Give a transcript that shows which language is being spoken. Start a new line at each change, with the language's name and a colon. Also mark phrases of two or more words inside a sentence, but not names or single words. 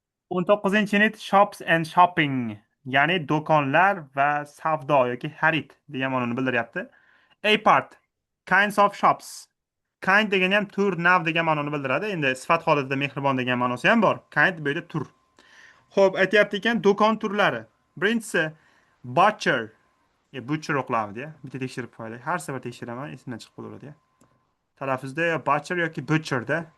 English: 19-unit shops and shopping,
Uzbek: ya'ni do'konlar va savdo yoki xarid degan ma'noni bildiryapti.
English: A part kinds of shops.
Uzbek: Kind degani ham tur, nav degan ma'noni bildiradi. Endi sifat holatida mehribon degan ma'nosi ham bor. Kind bu yerda tur. Xo'p, aytyapti ekan do'kon turlari. Birinchisi butcher. Butcher o'qiladi ya. Bitta tekshirib qo'yaylik. Har safar tekshiraman, esimdan chiqib qolaveradi ya. Talaffuzda yo butcher yoki butcherda.